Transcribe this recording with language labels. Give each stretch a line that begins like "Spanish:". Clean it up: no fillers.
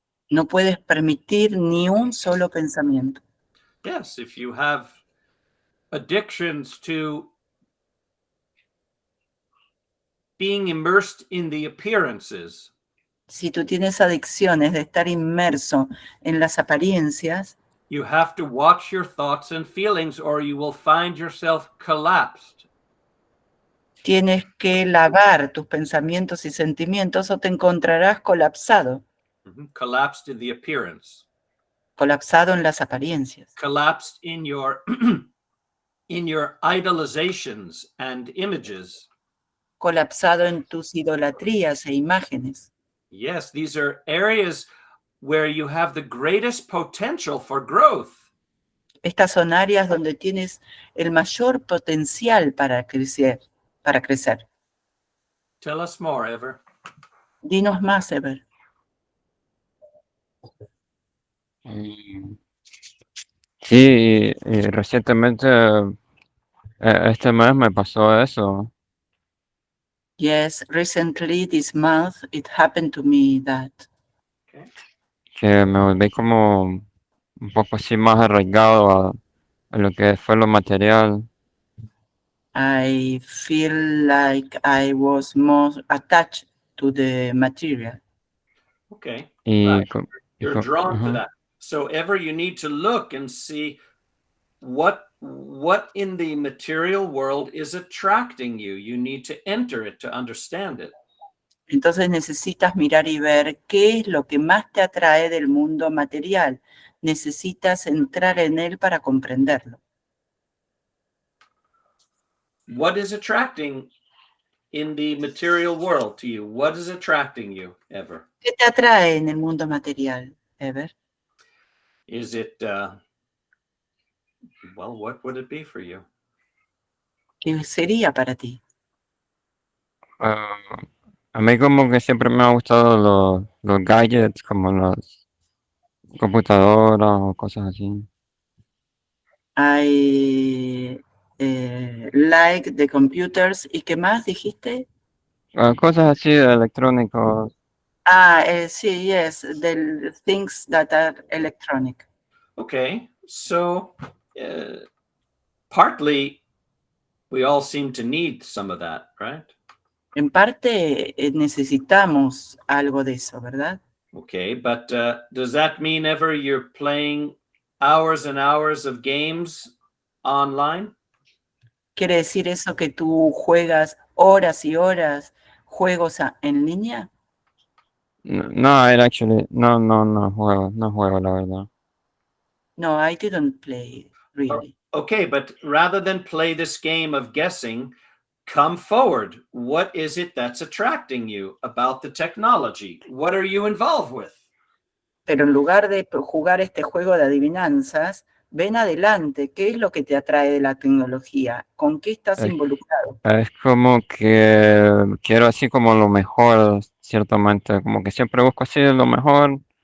Spanish: No puedes permitir ni un solo pensamiento.
English: Yes, if you have addictions to being immersed in the appearances,
Spanish: Si tú tienes adicciones de estar inmerso en las apariencias,
English: you have to watch your thoughts and feelings or you will find yourself collapsed.
Spanish: tienes que lavar tus pensamientos y sentimientos o te encontrarás colapsado,
English: Collapsed in the appearance.
Spanish: colapsado en las apariencias,
English: Collapsed in your in your idolizations and images.
Spanish: colapsado en tus idolatrías e imágenes.
English: Yes, these are areas where you have the greatest potential for growth.
Spanish: Estas son áreas donde tienes el mayor potencial para crecer,
English: Tell us more, Ever.
Spanish: Dinos más, Ever. Sí, y recientemente, este mes me pasó eso,
English: Yes, recently this month it happened to me that
Spanish: que me volví como un poco así más arraigado a lo que fue lo material.
English: I feel like I was more attached to the material. Okay.
Spanish: Y,
English: Right. co- y You're co- drawn to ajá. that. So Ever, you need to look and see what in the material world is attracting you. You need to enter it to understand it.
Spanish: Entonces necesitas mirar y ver qué es lo que más te atrae del mundo material. Necesitas entrar en él para comprenderlo.
English: What is attracting in the material world to you? What is attracting you, Ever?
Spanish: ¿Qué te atrae en el mundo material, Ever?
English: Is it, well, what would it be for you?
Spanish: ¿Qué sería para ti? Ah, a mí como que siempre me ha gustado los gadgets, como las computadoras o cosas así.
English: I like the computers.
Spanish: ¿Y qué más dijiste? Cosas así de electrónicos. Sí,
English: yes, the things that are electronic. Okay, so partly we all seem to need some of that, right?
Spanish: En parte necesitamos algo de eso, ¿verdad?
English: Okay, but does that mean Ever you're playing hours and hours of games online?
Spanish: ¿Quiere decir eso que tú juegas horas y horas juegos en línea? No, no juego, la verdad.
English: No, I didn't play, really. Okay, but rather than play this game of guessing, come forward. What is it that's attracting you about the technology? What are you involved with?
Spanish: Pero en lugar de jugar este juego de adivinanzas, ven adelante. ¿Qué es lo que te atrae de la tecnología? ¿Con qué estás involucrado? Es como que quiero así como lo mejor, ciertamente, como que siempre busco así lo mejor,